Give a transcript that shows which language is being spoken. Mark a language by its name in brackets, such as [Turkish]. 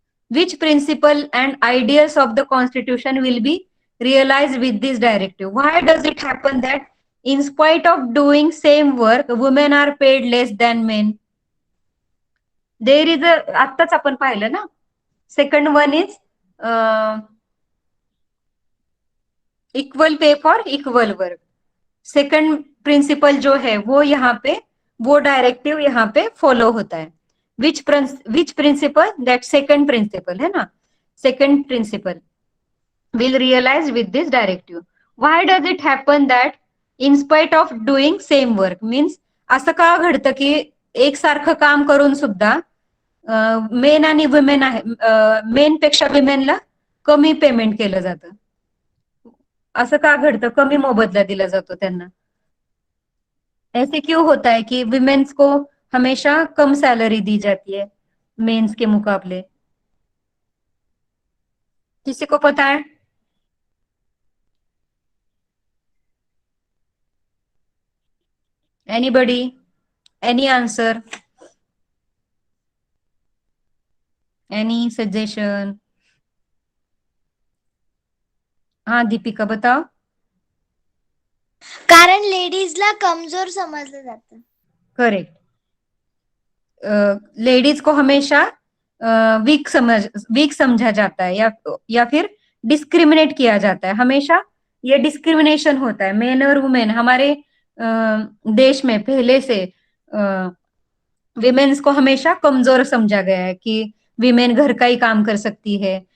[English] Which principle and ideals of the constitution will be realized with this directive? Why does it happen that in spite of doing same work, women are paid less than men? There is a, [Marathi] आत्ताच आपण पाहिलं ना. [English] Second one is equal pay for equal work. [Hindi] Second principal जो है वो यहाँ पे, वो डायरेक्टिव यहाँ पे फॉलो होता है. [English] Which principle? That second principle [Hindi] है ना. [English] Second principle will realise with this directive. Why does it happen that in spite of doing same work? [Marathi] Means असं का घडतं की एकसारखं काम करून सुद्धा मेन आणि वुमेन आहे, मेन पेक्षा विमेनला कमी पेमेंट केलं जातं? असं का घडतं? कमी मोबदला दिला जातो त्यांना. [Hindi] ऐसे क्यों होता है कि विमेन्स को हमेशा कम सैलरी दी जाती है मेंस के मुकाबले? किसी को पता है? [English] Anybody? Any answer? Any suggestion? [Hindi] हाँ दीपिका बताओ. [Marathi] कारण लेडीजला कमजोर समजलं जातं. [English] Correct. [Hindi] लेडीज को हमेशा वीक समझा जाता है या फिर डिस्क्रिमिनेट किया जाता है. हमेशा ये डिस्क्रिमिनेशन होता है. मेन और वुमेन हमारे देश में पहले से विमेन्स को हमेशा कमजोर समझा गया है कि विमेन घर का ही काम कर सकती है.